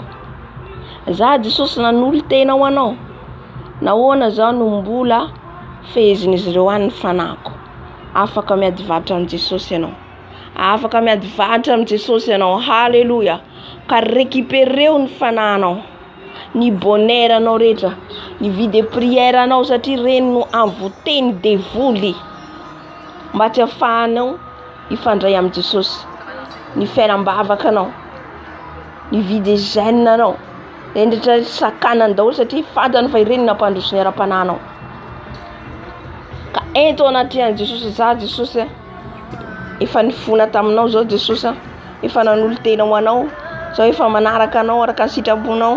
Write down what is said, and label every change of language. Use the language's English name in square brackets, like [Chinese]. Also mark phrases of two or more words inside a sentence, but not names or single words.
[Malagasy] Za Jesosy nanolo tenao anao. Nahoana zao no mbola fehezin'izy ireo any ny fanako. Afaka miady vatra amin'ny Jesosy ianao. Afaka miady vatra amin'ny Jesosy ianao. Haleluya. Ka récupéreo ny fanahinao, ny bonheur anao rehetra, ny [French] vie de prière [Malagasy] anao, satria reny no anvoteny devoly mba tsy ahafahanao ifandray amin'ny Jesosy. Ny fiainam-bavaka anao, ny [French] vie de jeûne [Malagasy] anao, rehetra sakanany daholo satria fantany fa ireny nampandroso ny ara-panahinao. Ka ento anatrehany Jesosy, za Jesosy efa nifona taminao zao Jesosy, efa nanolo tenao anao, zao efa manaraka anao araka ny sitraponao.